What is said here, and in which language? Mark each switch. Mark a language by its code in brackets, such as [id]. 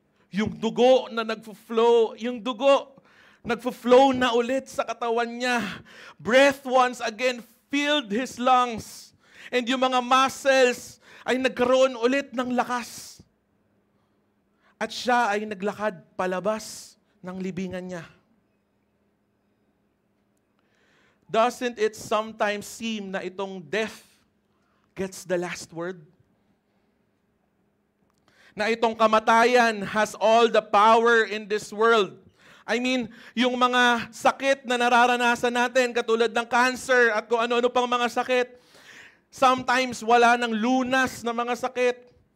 [tl] Yung dugo na nagfo-flow, yung dugo nagfo-flow na ulit sa katawan niya. [en] Breath once again filled his lungs. And [tl] yung mga muscles ay nagkaroon ulit ng lakas. At siya ay naglakad palabas ng libingan niya. [en] Doesn't it sometimes seem [tl] na itong [en] death gets the last word? [tl] Na itong kamatayan [en] has all the power in this world. I mean, [tl] yung mga sakit na nararanasan natin, katulad ng cancer at kung ano-ano pang mga sakit, sometimes wala ng lunas na mga sakit.